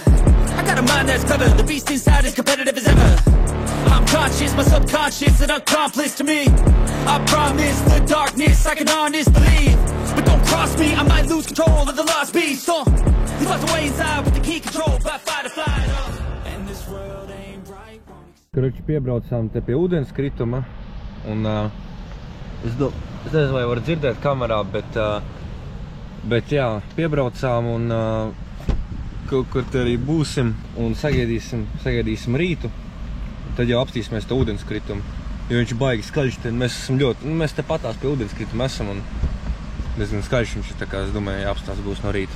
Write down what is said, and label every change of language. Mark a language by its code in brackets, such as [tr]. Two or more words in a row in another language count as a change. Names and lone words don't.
[en] I got a mind that's clever, the beast inside is competitive as ever. I'm conscious, my subconscious, an accomplice to me. I promise the darkness, I can honest believe. But don't cross me, I might lose control of the lost beast. He's lost away inside with the key control by fight or flight. And this world ain't right. [lv] Karoči, piebraucām te pie ūdenskrituma un es nezinu, vai var dzirdēt kamerā, bet jā, piebraucām un kaut kur te arī būsim un sagaidīsim rītu. Tad jau apstīsimies to ūdenskritumu, jo viņš baigi skaļš, tad mēs esam mēs te patās pie ūdenskrituma esam un diezgan skaļš viņš ir, tā kā es domāju, jāapstās būs no rīta.